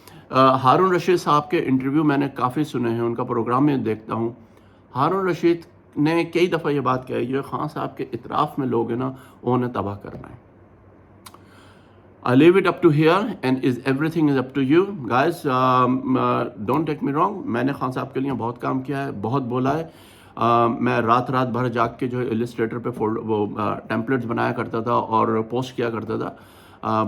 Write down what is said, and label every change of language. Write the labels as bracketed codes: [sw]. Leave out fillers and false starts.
[ur] ہارون رشید صاحب کے انٹرویو میں نے کافی سنے ہیں، ان کا پروگرام میں دیکھتا ہوں. ہارون رشید نے کئی دفعہ یہ بات کہی ہے، خان صاحب کے اطراف میں لوگ ہیں نا، انہیں تباہ کرنا ہے. [en] I leave it up to here and everything is up to you guys. Don't take me wrong. [ur] میں نے خان صاحب کے لیے بہت کام کیا ہے، بہت بولا ہے. میں رات بھر جاگ کے جو السٹریٹر پہ وہ ٹیمپلیٹس بنایا کرتا تھا اور پوسٹ کیا کرتا تھا.